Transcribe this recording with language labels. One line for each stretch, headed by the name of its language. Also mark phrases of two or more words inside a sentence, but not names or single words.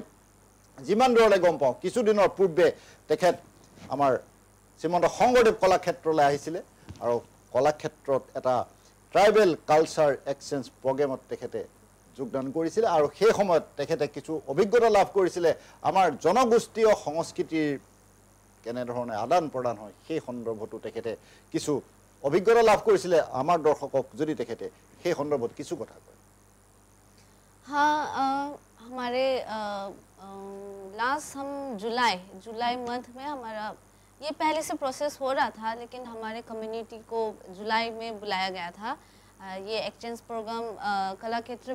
Assamese: যিমান দূৰলৈ গম পাওঁ কিছুদিনৰ পূৰ্বে তেখেত আমাৰ শ্ৰীমন্ত শংকৰদেৱ কলাক্ষেত্ৰলৈ আহিছিলে আৰু কলাক্ষেত্ৰত এটা
English: tribal culture exchange
Assamese: প্ৰগ্ৰেমত তেখেতে যোগদান কৰিছিলে আৰু সেই সময়ত তেখেতে কিছু অভিজ্ঞতা লাভ কৰিছিলে আমাৰ জনগোষ্ঠীয় সংস্কৃতিৰ কেনেধৰণে আদান প্ৰদান হয় সেই সন্দৰ্ভতো তেখেতে কিছু অভিজ্ঞতা লাভ কৰিছিলে আমাৰ দৰ্শকক যদি তেখেতে সেই সন্দৰ্ভত কিছু কথা কয়
Hindi: हाँ हमारे लास्ट हम जुलाई मंथ में हमारा ये पहले से प्रोसेस हो रहा था लेकिन हमारे कम्युनिटी को जुलाई में बुलाया गया था ये
English: exchange program
Hindi: कला क्षेत्र